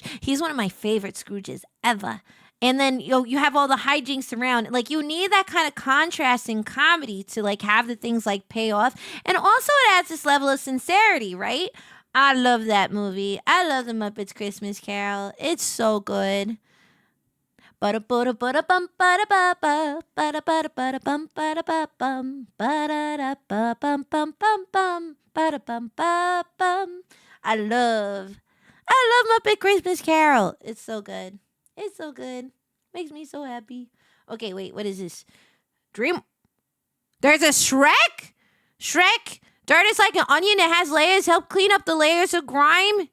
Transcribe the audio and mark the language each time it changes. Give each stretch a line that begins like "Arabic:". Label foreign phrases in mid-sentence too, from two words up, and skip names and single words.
English: He's one of my favorite Scrooges ever. And then you have all the hijinks around. Like you need that kind of contrasting comedy to like have the things like pay off. And also it adds this level of sincerity, right? I love that movie. I love the Muppets Christmas Carol. It's so good. Bada bada bada bum bada ba ba bada bada bada bum bada ba bum bada da ba bum bum bum bum bada bum ba bum. I love Muppet Christmas Carol. It's so good. It's so good. Makes me so happy. Okay, wait, what is this? Dream. There's a Shrek? Shrek? Dirt is like an onion that has layers. Help clean up the layers of grime.